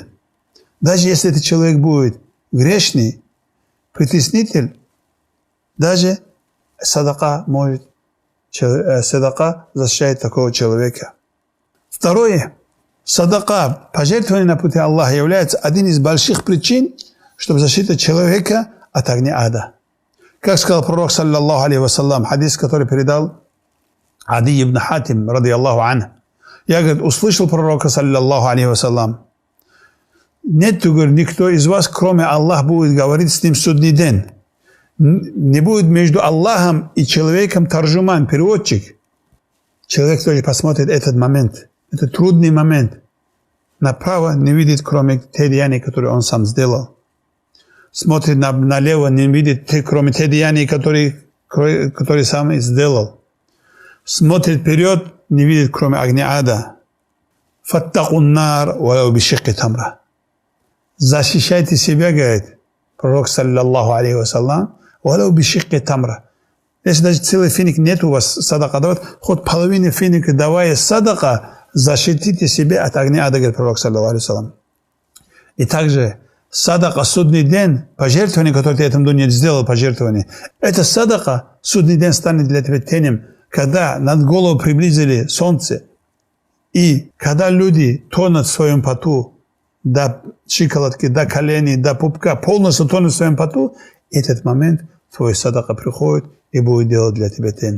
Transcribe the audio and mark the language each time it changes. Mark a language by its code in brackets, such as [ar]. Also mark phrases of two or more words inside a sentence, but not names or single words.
[ru] Даже если этот человек будет грешный, притеснитель, даже садака может, садака защищает такого человека. Второе, садака, пожертвование на пути Аллаха, является один из больших причин, чтобы защитить человека от огня ада. Как сказал пророк, [ar] صلى الله عليه وسلم، حديث, [ru] который передал Ади ибн Хатим, [ar] رضي الله عنه. [ru] Я, говорит, услышал пророка, [ar] صلى الله عليه وسلم: [ru] нет, говорит, никто из вас, кроме Аллаха, будет говорить с ним в судный день. Не будет между Аллахом и человеком таржуман, переводчик. Человек тоже посмотрит этот момент. Это трудный момент. Направо не видит, кроме те деяния, которые он сам сделал. Смотрит налево, не видит, кроме те деяния, которые сам сделал. Смотрит вперед, не видит, кроме огня ада. [ar] فاتقوا النار ولو بشق تمرة. [ru] Защищайте себя, говорит пророк, [ar] صلى الله عليه وسلم، ولو بشق تمرة. [ru] Если даже целый финик нет у вас садака давать, хоть половину финика давая садака, защитите себя от огня ада, говорит пророк, [ar] صلى الله عليه وسلم. [ru] И также садака, судный день, пожертвование, которое ты этому не сделал, пожертвование, это садака, судный день станет для тебя тенем, когда над голову приблизили солнце, и когда люди тонут в своем поту, до щиколотки, до коленей, до пупка, полностью тонут в своем поту, этот момент твой садака приходит и будет делать для тебя тень.